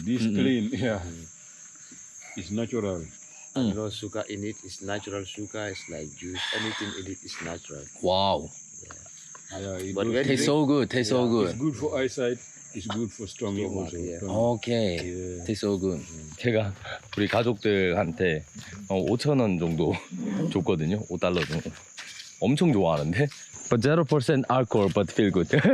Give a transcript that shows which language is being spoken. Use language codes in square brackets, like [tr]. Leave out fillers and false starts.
[en] This clean, yeah. It's natural. No sugar in it. It's natural sugar. It's like juice. Anything in it is natural. Wow. Yeah, it But goes- when Tastes so good. Tastes so good. It's good for eyesight. It's good for stomach also. yeah. 오케이. Tastes so good. [ko] 제가 우리 가족들한테 5,000원 정도 줬거든요. 5달러 정도. 엄청 좋아하는데. [en] But 0% alcohol, but feel good.